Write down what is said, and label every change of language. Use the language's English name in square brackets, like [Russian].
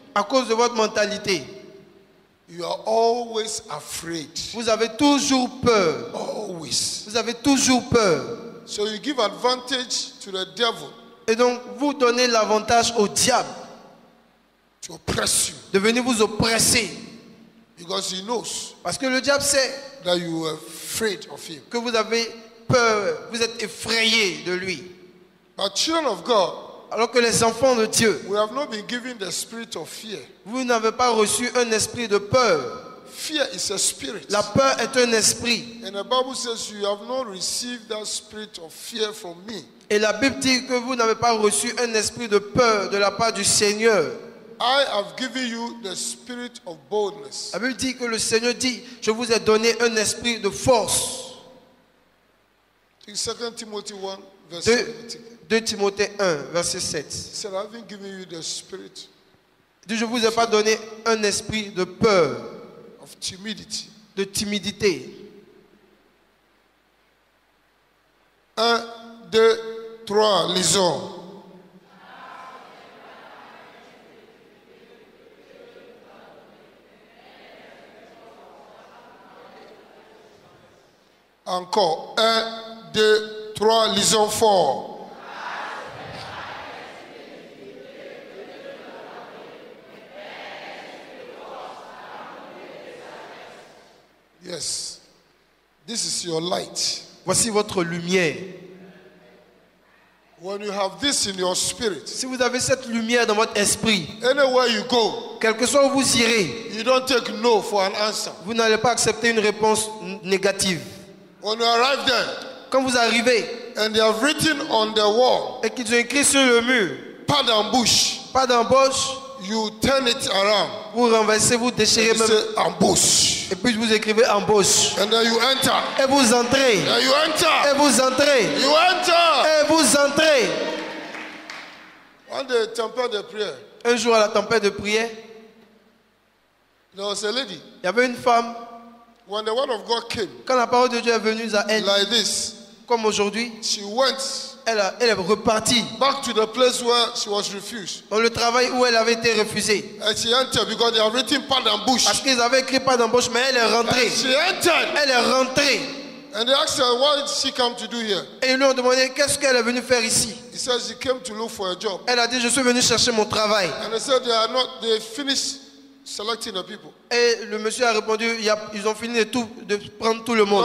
[French] à cause de votre mentalité, [English] you are always afraid. [French] vous avez toujours peur. [English] Always. [French] Vous avez toujours peur. [English] So you give advantage to the devil [French] Et donc, vous donnez l'avantage au diable [English] to oppress you. [French] de venir vous oppresser. [English] Because he knows [French] Parce que le diable sait [English] that you are afraid of him. [French] que vous avez peur, vous êtes effrayé de lui. [English] But children of God, [French] Alors que les enfants de Dieu, [English] we have not been given the spirit of fear. [French] vous n'avez pas reçu un esprit de peur. [English] Fear is a spirit. [French] La peur est un esprit. [English] And the Bible says you have not received that spirit of fear from me. [French] Et la Bible dit que vous n'avez pas reçu un esprit de peur de la part du Seigneur. [English] I have given you the spirit of boldness. [French] La Bible dit que le Seigneur dit, je vous ai donné un esprit de force. [English] In 2 Timothy 1, verse 2, 17. [French] 2 Timothée 1, verset 7. [English] He said, I haven't given you the spirit [French] Il dit, je ne vous ai pas donné un esprit de peur, [English] of timidity. [French] de timidité. 1, 2, 3, lisons. Encore. 1, 2, 3, lisons fort. [English] Yes. This is your light. [French] Voici votre lumière. [English] When you have this in your spirit, [French] Si vous avez cette lumière dans votre esprit, [English] anywhere you go, [French] quel que soit où vous irez, [English] you don't take no for an answer. [French] vous n'allez pas accepter une réponse négative. [English] When you arrive there [French] Quand vous arrivez [English] and they have written on the wall, [French] et qu'ils ont écrit sur le mur, pas d'embouche, pas d'embauche, [English] you turn it around. [French] vous renversez, vous déchirez [English] You [French] même, [English] say embouche. [French] et puis vous écrivez embauche. [English] And then you enter. [French] Et vous entrez, [English] And you [French] et [English] enter. [French] vous entrez, [English] You enter. [French] et vous entrez. [English] One day, [French] temple de prière, Un jour à la tempête de prière, [English] there was a lady. [French] il y avait une femme, [English] When the word of God came, [French] quand la parole de Dieu est venue à elle, [English] like this, [French] comme aujourd'hui, [English] she went [French] elle est repartie [English] back to the place where she was refused. [French] dans le travail où elle avait été refusée. [English] And she entered because they have written [French] pas d'embouche. Parce qu'ils avaient écrit pas d'embauche, mais elle est rentrée. [English] And she entered. [French] Elle est rentrée. [English] And they asked her, what did she come to do here? [French] Et ils lui ont demandé qu'est-ce qu'elle est venue faire ici. [English] He said she came to look for a job. [French] Elle a dit, je suis venue chercher mon travail. [English] And they said they finished selecting the people. [French] Et le monsieur a répondu, ils ont fini de prendre tout le monde.